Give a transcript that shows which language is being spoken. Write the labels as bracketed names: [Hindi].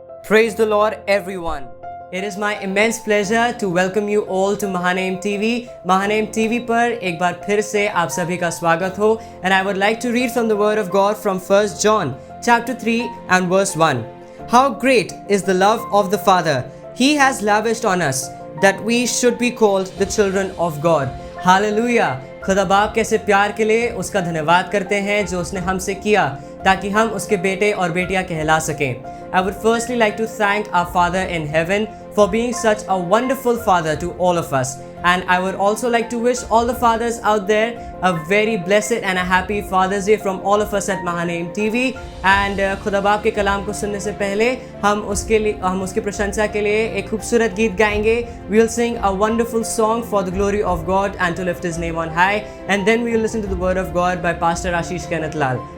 [English] Praise the Lord, everyone. It is my immense pleasure to welcome you all to Mahaname TV. [Hindi] Mahaname TV पर एक बार फिर से आप सभी का स्वागत हो. [English] And I would like to read from the Word of God from 1 John chapter 3 and verse 1. How great is the love of the Father! He has lavished on us that we should be called the children of God. Hallelujah! [Hindi] खुदा बाप कैसे प्यार के लिए उसका धन्यवाद करते हैं जो उसने हमसे किया ताकि हम उसके बेटे और बेटियां कहला सकें. [English] I would firstly like to thank our Father in heaven for being such a wonderful father to all of us. And I would also like to wish all the fathers out there a very blessed and a happy Father's Day from all of us at Mahaname TV. [Hindi] And खुदा बाप के कलाम को सुनने से पहले हम उसकी प्रशंसा के लिए एक खूबसूरत गीत गाएंगे. [English] We will sing a wonderful song for the glory of God and to lift His name on high. And then we will listen to the Word of God by Pastor Ashish Kenneth Lal.